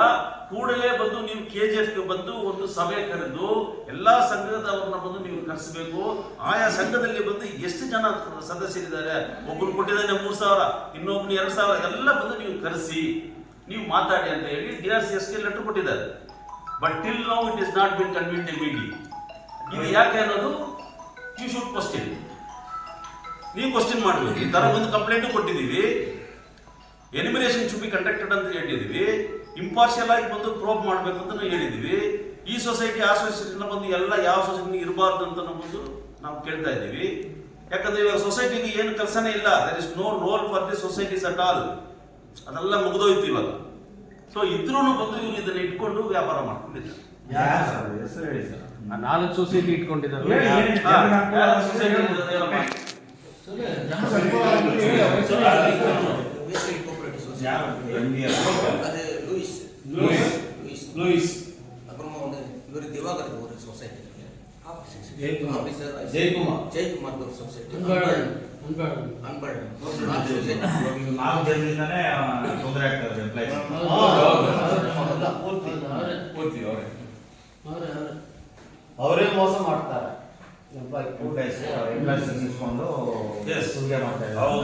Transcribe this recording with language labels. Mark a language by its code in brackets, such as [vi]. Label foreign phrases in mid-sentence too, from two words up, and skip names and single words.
[kn] ಕೂಡಲೇ ಬಂದು ನೀವು KGF ಬಂದು ಒಂದು ಸಭೆ ಕರೆದು ಎಲ್ಲಾ ಸಂಘದವ್ರನ್ನ ಬಂದು ನೀವು ಕರೆಸಬೇಕು. ಆಯಾ ಸಂಘದಲ್ಲಿ ಬಂದು ಎಷ್ಟು ಜನ ಸದಸ್ಯರಿದ್ದಾರೆ, ಒಬ್ಬರು ಕೊಟ್ಟಿದ್ದಾನೆ 3,000, ಇನ್ನೊಬ್ರು 2,000, ಎಲ್ಲ ಬಂದು ನೀವು ಕರೆಸಿ ನೀವು ಮಾತಾಡಿ ಅಂತ ಹೇಳಿ DRCSಗೆ ಲೆಟರ್ ಕೊಟ್ಟಿದ್ದಾರೆ. [en] but till now it is not been convened immediately. [kn] ಇದು ಯಾಕೆ ಅನ್ನೋದು [en] you should question. [kn] ನೀವು ಕ್ವಶ್ಚನ್ ಮಾಡಬೇಕು. ಈ ತರ ಒಂದು ಕಂಪ್ಲೇಂಟ್ ಕೊಟ್ಟಿದ್ದೀವಿ, [en] examination should be conducted [kn] ಅಂತ ಹೇಳಿದೀವಿ, ಇಂಪಾರ್ಷಿಯಲ್ ಆಗಿ ಬಂದು ಪ್ರೋಬ್ ಮಾಡಬೇಕು ಅಂತ ನಾವು ಹೇಳಿದೀವಿ. ಈ ಸೊಸೈಟಿ ಆ ಸೊಸೈಟಿನ ಬಂದು ಎಲ್ಲ ಯಾವ ಸೊಸೈಟಿ ಇರಬಾರ್ದು ಅಂತ ಬಂದು ನಾವು ಕೇಳ್ತಾ ಇದ್ದೀವಿ. ಯಾಕಂದ್ರೆ ಇವಾಗ ಸೊಸೈಟಿಗೆ ಏನು ಕೆಲಸನೇ ಇಲ್ಲ, [en] there is no role for the societies at all, [kn] ಅದೆಲ್ಲ ಮುಗಿದೋಯ್ತು ಇವಾಗ. ಸೊ ಇದ್ರೂ ಬಂದು ಇವ್ರು ಇದನ್ನ ಇಟ್ಕೊಂಡು ವ್ಯಾಪಾರ ಮಾಡ್ಕೊಂಡಿದ್ದಾರೆ. ಹೆಸರು ಹೇಳಿ ಸರ್. 4 ಸೊಸೈಟಿ ಇಟ್ಕೊಂಡಿದ್ದಾರೆ. ಲೂಯಿಸ್ [ta] அப்புறமா வந்து இவர் திவாகர் ஒரு சொசைட்டி, ஜெயக்குமார் ஒரு சொசைட்டி, அன்பழகன் [kn] ನಾವು ಜನರಿಂದಾನೇ ತೊಂದರೆ ಆಗ್ತದೆ ಎಂಪ್ಲಾಯ್ಸ್. ಅವರೇ ಮೋಸ ಮಾಡ್ತಾರೆ. ಎಂಪ್ಲಾಯ್ಸ್ ಇಸ್ಕೊಂಡು Yes. ಸುಲಿಗೆ ಮಾಡ್ತಾ ಹೌದು.